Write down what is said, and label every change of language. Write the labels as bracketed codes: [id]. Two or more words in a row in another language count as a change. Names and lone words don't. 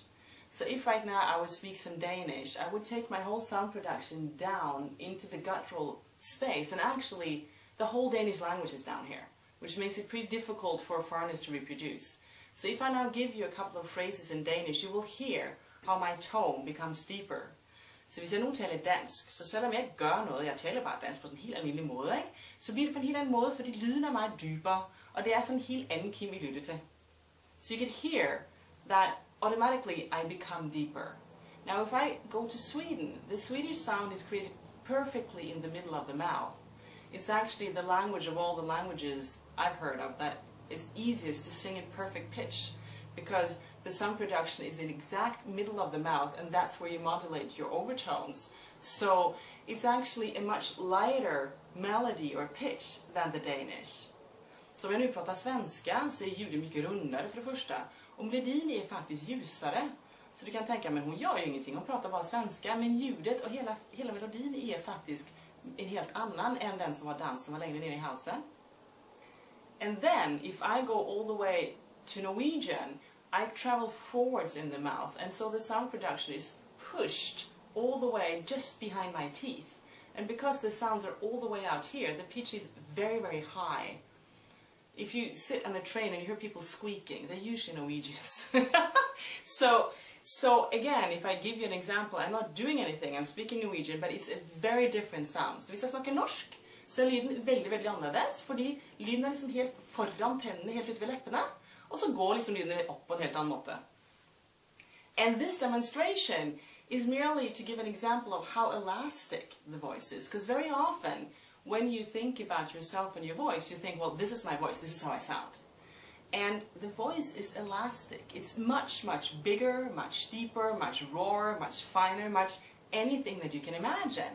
[en] So if right now I would speak some Danish, I would take my whole sound production down into the guttural space, and actually the whole Danish language is down here, which makes it pretty difficult for foreigners to reproduce. So if I now give you a couple of phrases in Danish, you will hear how my tone becomes deeper. [da] Så hvis jeg nu taler dansk, så selvom jeg ikke gør noget, jeg taler bare dansk på en helt almindelig måde, ikke? Så bliver det på en helt anden måde, fordi lyden er meget dybere, og det er sådan en helt anden kim i lytte til. [en] So you can hear that automatically I become deeper. Now if I go to Sweden, the Swedish sound is created perfectly in the middle of the mouth. It's actually the language of all the languages I've heard of that is easiest to sing in perfect pitch, because the sound production is in the exact middle of the mouth, and that's where you modulate your overtones. So it's actually a much lighter melody or pitch than the Danish. [sv] Så om jag nu pratar svenska så är ljudet mycket rundare för det första. Och melodin är faktiskt ljusare. Så du kan tänka, men hon gör ju ingenting, hon pratar bara svenska. Men ljudet och hela melodin är faktiskt en helt annan än den som var längre ner i halsen. [en] And then, if I go all the way to Norwegian, I travel forwards in the mouth, and so the sound production is pushed all the way just behind my teeth. And because the sounds are all the way out here, the pitch is very, very high. If you sit on a train and you hear people squeaking, they're usually Norwegians. So again, if I give you an example, I'm not doing anything, I'm speaking Norwegian, but it's a very different sound. [no] Så hvis jeg snakker norsk, så er lyden veldig, veldig annerledes, fordi lyden er liksom helt foran tennene, helt ut ved leppene, og så går liksom lyden opp på en helt annen måte. [en] And this demonstration is merely to give an example of how elastic the voice is, because very often, when you think about yourself and your voice, you think, well, this is my voice, this is how I sound. And the voice is elastic. It's much, much bigger, much deeper, much rawer, much finer, much anything that you can imagine.